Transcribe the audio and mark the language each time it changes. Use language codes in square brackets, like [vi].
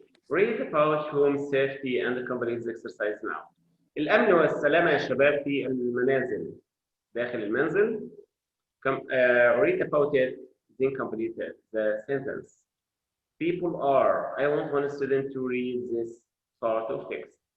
[en] Read about home safety and the company's exercise now. [ar] الأمن والسلامة يا شباب في المنازل. داخل المنزل. [en] Read about it. Then complete the sentence. People are. I want one student to read this part of text.